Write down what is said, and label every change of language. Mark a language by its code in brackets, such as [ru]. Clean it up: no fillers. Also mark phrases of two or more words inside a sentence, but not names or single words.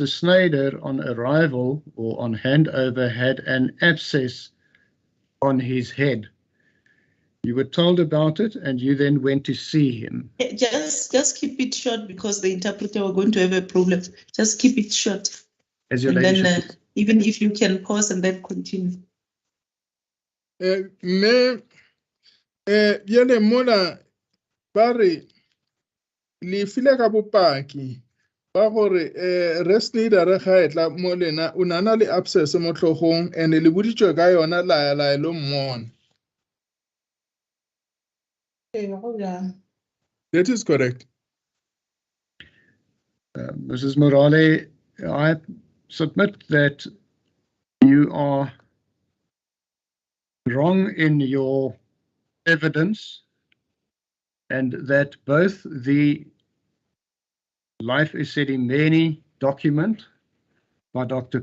[en] Snyder, on arrival or on handover, had an abscess on his head. You were told about it and you then went to see him. Just keep it short because the interpreter are going to have a problem. Just keep it short. As your And ladyship, then even if you can pause and then continue. [nso] Yele mona bare le file ka bopaki ba gore re Snyder ga etla mo lena o nana le abscess mo tlhogong and le boditswe ka yona la lo mmona. [en] That is correct. Mrs. Morale, I submit that you are wrong in your evidence and that both the Life Esidimeni document by Dr.